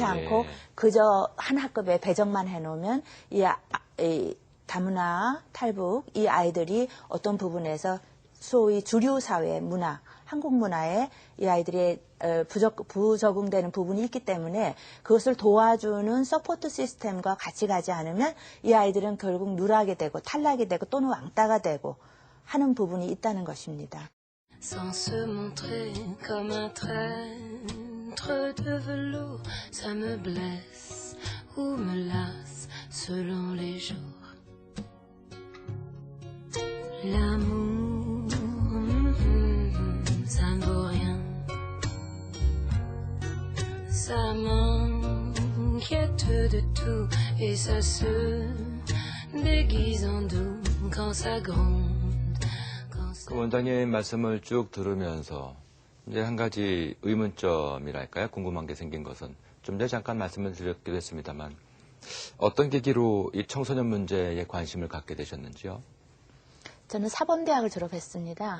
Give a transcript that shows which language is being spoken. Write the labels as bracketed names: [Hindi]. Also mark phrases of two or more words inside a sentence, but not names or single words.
[Korean] 않고 그저 한 학급에 배정만 해놓으면 이 다문화, 탈북 이 아이들이 어떤 부분에서 소위 주류 사회 문화, 한국 문화에 이 아이들이 부적응되는 부분이 있기 때문에 그것을 도와주는 서포트 시스템과 같이 가지 않으면 이 아이들은 결국 누락이 되고 탈락이 되고 또는 왕따가 되고 하는 부분이 있다는 것입니다. [French] Sans se montrer comme un traître de velours, ça me blesse ou me lasse selon les jours. L'amour, ça ne vaut rien. Ça m'inquiète de tout et ça se déguise en doux quand ça gronde. [Korean] 그 원장님 말씀을 쭉 들으면서 이제 한 가지 의문점이랄까요? 궁금한 게 생긴 것은 좀 전에 잠깐 말씀을 드렸기도 했습니다만 어떤 계기로 이 청소년 문제에 관심을 갖게 되셨는지요? 저는 사범대학을 졸업했습니다.